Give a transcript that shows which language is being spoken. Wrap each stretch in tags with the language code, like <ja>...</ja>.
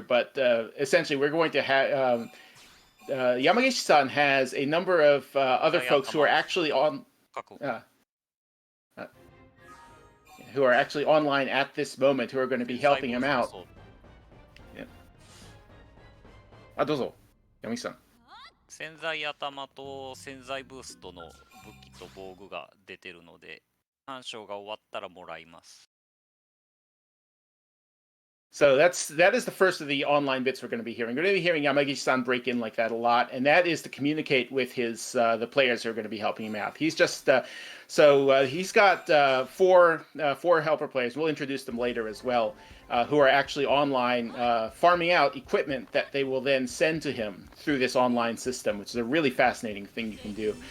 <en>But essentially, we're going to have Yamagishi-san has a number of other folks who are actually online at this moment who are going to be helping him out. Yeah.</en> <ja>どうぞ、Yamagishi-san. 潜在頭と潜在ブーストの武器と防具が出てるので、鑑賞が終わったらもらいます。</ja> <en>So that is the first of the online bits we're going to be hearing. We're going to be hearing Yamagishi-san break in like that a lot, and that is to communicate with his the players who are going to be helping him out. He's just he's got four helper players. We'll introduce them later as well, who are actually online farming out equipment that they will then send to him through this online system, which is a really fascinating thing you can do.</en>